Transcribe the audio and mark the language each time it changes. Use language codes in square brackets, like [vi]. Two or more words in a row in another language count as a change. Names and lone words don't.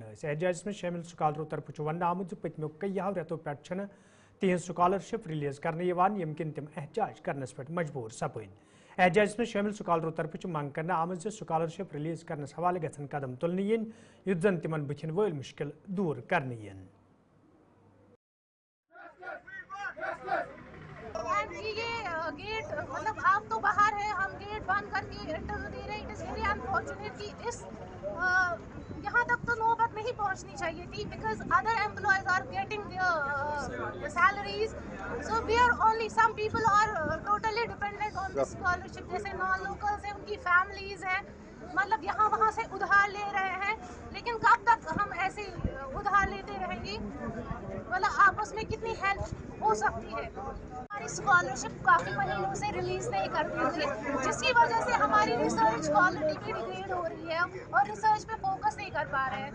[ks] एहतजाज में शामिल स्कॉलरों तरफ वन आमुत पतमो कईयों रेतों पे तिहज [en] scholarship release [ks] करने यम किन तम एहतजाज करनस पे मजबूर सपद। एहतजाज में शामिल स्कॉलरों तरफ मंग करना आमुत [en] scholarship release [ks] करनस हवाले गन कदम तुलने युत जन तिमन बुथिन वल मुश्किल दूर करने। [hi] गेट मतलब आप तो बाहर है, हम गेट बंद करके इंटरव्यू दे रहे हैं। [en] It is very unfortunate [hi] कि इस यहाँ तक तो नौबत नहीं पहुँचनी चाहिए थी, [en] because other employees are getting their salaries, so we are only some people are totally dependent on this scholarship. [hi] जैसे [en] non locals [hi] हैं, उनकी फैमिलीज हैं, मतलब यहाँ वहाँ से उधार ले रहे हैं। लेकिन कब तक हम ऐसे उधार लेते रहेंगे? मतलब आपस में कितनी हेल्प हो सकती है? हमारी स्कॉलरशिप काफ़ी महीनों से रिलीज़ नहीं करती थी, जिसकी वजह से हमारी [en] research quality [hi] भी डिग्रेड हो रही है और रिसर्च पे फोकस नहीं कर पा रहे हैं।